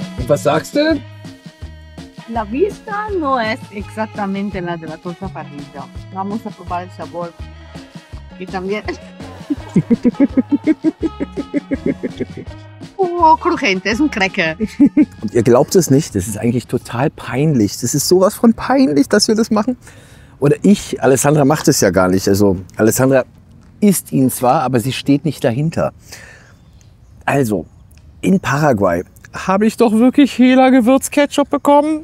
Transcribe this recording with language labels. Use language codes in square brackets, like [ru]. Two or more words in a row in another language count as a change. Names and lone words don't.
[de] was sagst du denn? [es] La vista no es exactamente la de la torta parrilla. Vamos a probar el sabor. Y también... Oh, crujiente, es un Cracker. [de] Und ihr glaubt es nicht, das ist eigentlich total peinlich. Das ist sowas von peinlich, dass wir das machen. Oder ich, Alessandra macht es ja gar nicht. Also Alessandra isst ihn zwar, aber sie steht nicht dahinter. Also, in Paraguay habe ich doch wirklich Hela Gewürzketchup bekommen.